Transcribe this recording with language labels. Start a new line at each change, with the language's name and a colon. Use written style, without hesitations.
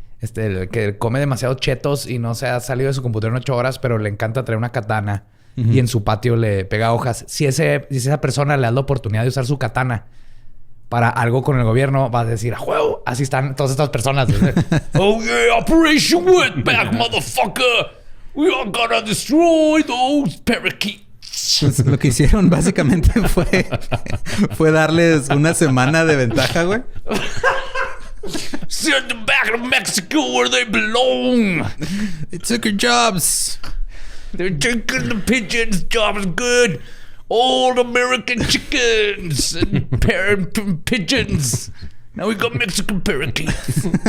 Spanish: el que come demasiados chetos y no se ha salido de su computadora en 8 horas, pero le encanta traer una katana y en su patio le pega hojas. Si esa persona le da la oportunidad de usar su katana para algo con el gobierno, va a decir, ¡a juego! Así están todas estas personas.
English: ¡Oh, yeah! Operation Wetback, motherfucker! We are gonna destroy those parakeets.
Spanish: Pues lo que hicieron básicamente fue darles una semana de ventaja, güey.
English: Send them back to Mexico where they belong. They took your jobs. They're taking the pigeons' jobs good. All American chickens and pigeons. Now we got Mexican parakeets.